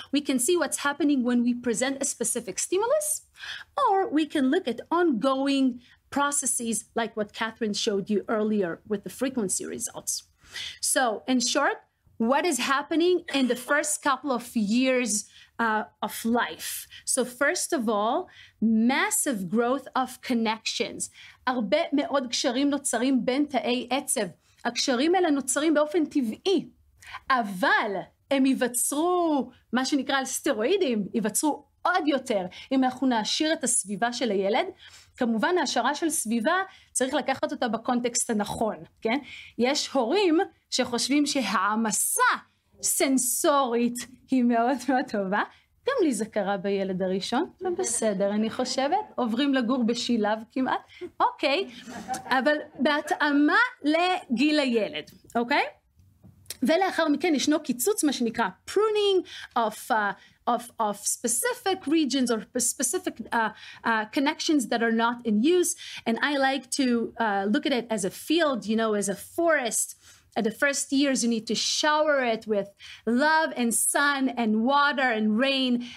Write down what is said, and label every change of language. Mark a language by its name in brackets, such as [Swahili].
[English] We can see what's happening when we present a specific stimulus, or we can look at ongoing processes like what Katherine showed you earlier with the frequency results. So in short, what is happening in the first couple of years of life? So first of all, massive growth of connections. [Hebrew] הרבה מאוד קשרים נוצרים בין תאי עצב. הקשרים האלה נוצרים באופן טבעי, אבל הם ייווצרו, מה שנקרא על סטרואידים, ייווצרו עוד יותר אם אנחנו נעשיר את הסביבה של הילד. כמובן, העשרה של סביבה צריך לקחת אותה בקונטקסט הנכון, כן? יש הורים שחושבים שהעמסה סנסורית היא מאוד מאוד טובה. גם לי זה קרה בילד הראשון, זה בסדר, אני חושבת, עוברים לגור בשילב כמעט, אוקיי, אבל בהתאמה לגיל הילד, אוקיי? ולאחר מכן ישנו קיצוץ, מה שנקרא [English] pruning of specific regions or specific connections that are not in use. And I like to look at it as a field, you know, as a forest. At the first years, you need to shower it with love and sun and water and rain.